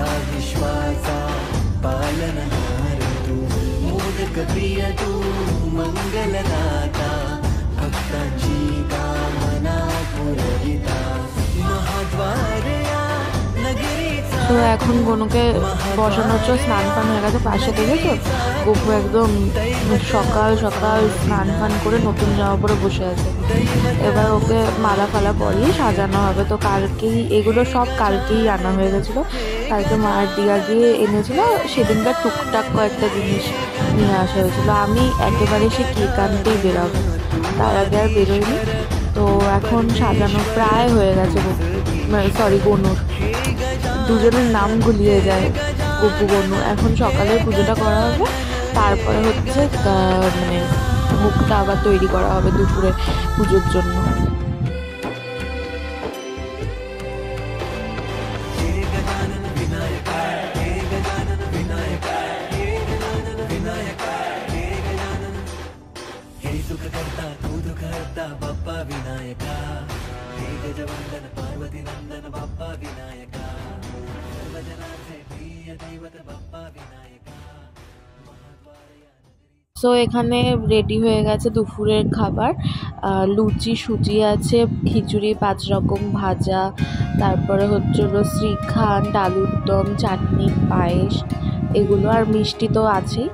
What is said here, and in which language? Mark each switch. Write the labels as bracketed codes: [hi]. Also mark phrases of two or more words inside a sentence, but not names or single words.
[mr] विश्वाचा पालनहार तू, मोदक प्रिय तू, मंगलदाता, भक्तांची कामना पुरविता, महाद्वार या नगरीचा। [bn] তো এখন গনুকে বসানোর জন্য স্নান ফান হয়ে গেছে পাশে থেকে। তো গপু একদম সকাল সকাল স্নান ফান করে নতুন জামা পরে বসে আছে। এবার ওকে মালা ফালা পরিয়ে সাজানো হবে। তো কালকেই এগুলো সব কালকেই আনা হয়ে গেছিলো, কালকে মায়ের দিয়া গিয়ে এনেছিল। সেদিনকার টুকটাক কয়েকটা জিনিস নিয়ে আসা হয়েছিল। আমি একেবারে সে কেক আনতেই বেরোবো, তার আগে আর বেরোয়নি। তো এখন সাজানো প্রায় হয়ে গেছে, সরি গনুর দুজনের নাম গুলিয়ে যায়, গপু গনু। এখন সকালে পুজোটা করা হবে, তারপরে হচ্ছে মানে মুখটা আবার তৈরি করা হবে দুপুরে পুজোর জন্য। [mr] बाप्पा विनायका, हे गजवंदन पार्वती नंदन बाप्पा विनायका, सर्वजनाचे प्रिय दैवत बाप्पा विनायका। [bn] সো এখানে রেডি হয়ে গেছে দুপুরের খাবার। লুচি সুজি আছে, খিচুড়ি 5 রকম ভাজা, তারপরে হচ্ছে হলো শ্রীখান্ড, আলুর দম, চাটনি, পায়েস, এগুলো আর মিষ্টি তো আছেই।